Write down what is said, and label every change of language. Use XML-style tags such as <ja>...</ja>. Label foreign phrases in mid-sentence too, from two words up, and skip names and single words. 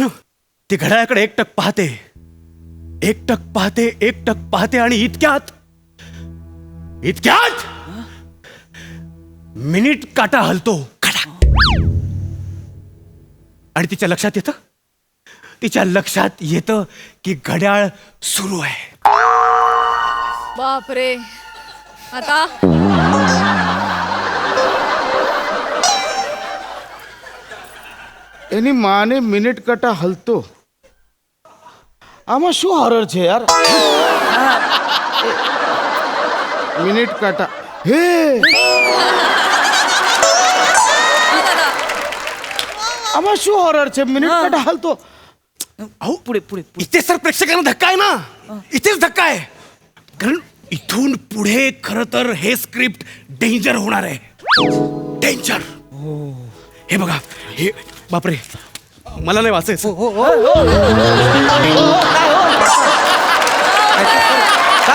<mr>ती घड्याळाकडे एकटक पाहते आणि इतक्यात मिनिट काटा हलतो. आणि तिच्या लक्षात येतं की घड्याळ सुरू आहे. बापरे. आता</mr> <gu>એની માને મિનિટ કાટા હલતો. આમાં શું હોરર છે યાર. મિનિટ કાટા હે આમાં શું હોરર છે. મિનિટ કાટા હલતો.</gu> <mr>अहो पुढे इथे सर प्रेक्षकांना धक्का आहे ना. इथेच धक्का आहे कारण इथून पुढे खर तर हे स्क्रिप्ट डेंजर होणार आहे. डेंजर. हे बघा हे बापरे मला नाही वाचायचं.</mr>